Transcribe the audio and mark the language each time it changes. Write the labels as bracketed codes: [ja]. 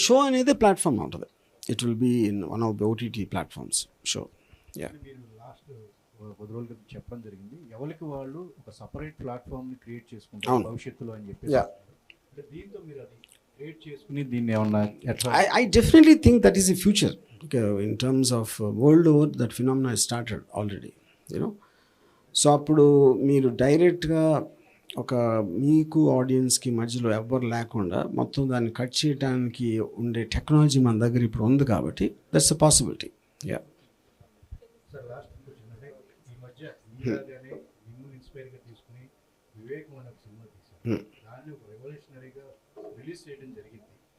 [te] Show అనేది platform ఉంటుంది. [en] It will be in one of the OTT platforms show. [te] మీరు last 10 రోజుల క్రితం చెప్పడం జరిగింది, ఎవరికి వాళ్ళు ఒక సపరేట్ ప్లాట్ఫామ్ని క్రియేట్ చేసుకుంటారు భవిష్యత్తులో అని చెప్పి. దీంతో మీరు అది క్రియేట్ చేసుకుని దీన్ని ఏమన్నా [en] I definitely think that is the future. In terms of world over, that phenomena has started already, you know. [te] So అప్పుడు మీరు డైరెక్ట్గా ఒక మీకు ఆడియన్స్కి మధ్యలో ఎవ్వరు లేకుండా మొత్తం దాన్ని కట్ చేయడానికి ఉండే టెక్నాలజీ మన దగ్గర ఇప్పుడు ఉంది కాబట్టి [en] That's a possibility. Yeah [te] sir, last question అంటే ఈ మధ్య ఇన్స్పైర్గా తీసుకుని వివేకం అనే సినిమా తీశారు, దాన్ని ఒక రెవల్యూషనరీగా రిలీజ్ చేయడం జరిగింది.